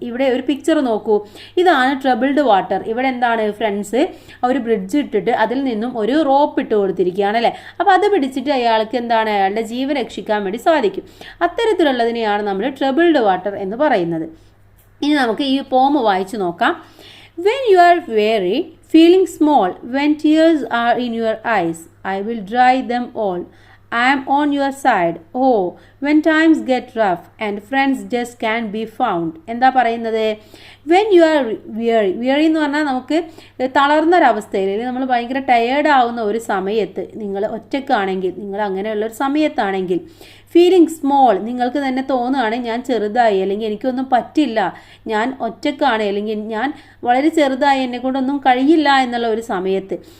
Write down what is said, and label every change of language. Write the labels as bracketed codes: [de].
[ml] ഇവിടെ ഒരു പിക്ചർ നോക്കൂ. ഇതാണ് ട്രബിൾഡ് വാട്ടർ. ഇവിടെ എന്താണ്, ഫ്രണ്ട്സ് ഒരു ബ്രിഡ്ജ് ഇട്ടിട്ട് അതിൽ നിന്നും ഒരു റോപ്പ് ഇട്ട് കൊടുത്തിരിക്കുകയാണ് അല്ലേ. അപ്പോൾ അത് പിടിച്ചിട്ട് അയാൾക്ക് എന്താണ്, അയാളുടെ ജീവൻ രക്ഷിക്കാൻ വേണ്ടി സാധിക്കും. അത്തരത്തിലുള്ളതിനെയാണ് നമ്മൾ ട്രബിൾഡ് വാട്ടർ എന്ന് പറയുന്നത്. ഇനി നമുക്ക് ഈ പോം വായിച്ചു നോക്കാം. [en] When you are weary, feeling small, when tears are in your eyes, I will dry them all. I am on your side. Oh, when times get rough and friends just can't be found. [ml] എന്താ പറയുന്നത്? [en] When you are weary. [ml] Weary എന്ന് പറഞ്ഞാൽ നമുക്ക് തളർന്നൊരവസ്ഥയിൽ, അല്ലെങ്കിൽ നമ്മൾ ഭയങ്കര tired ആവുന്ന ഒരു സമയത്ത്, നിങ്ങൾ ഒറ്റക്കാണെങ്കിൽ, നിങ്ങൾ അങ്ങനെയുള്ളൊരു സമയത്താണെങ്കിൽ, [en] feeling small, [ml] നിങ്ങൾക്ക് തന്നെ തോന്നുകയാണ് ഞാൻ ചെറുതായി, അല്ലെങ്കിൽ എനിക്കൊന്നും പറ്റില്ല, ഞാൻ ഒറ്റക്കാണ്, അല്ലെങ്കിൽ ഞാൻ വളരെ ചെറുതായി, എന്നെ കൊണ്ടൊന്നും കഴിയില്ല എന്നുള്ള ഒരു സമയത്ത്.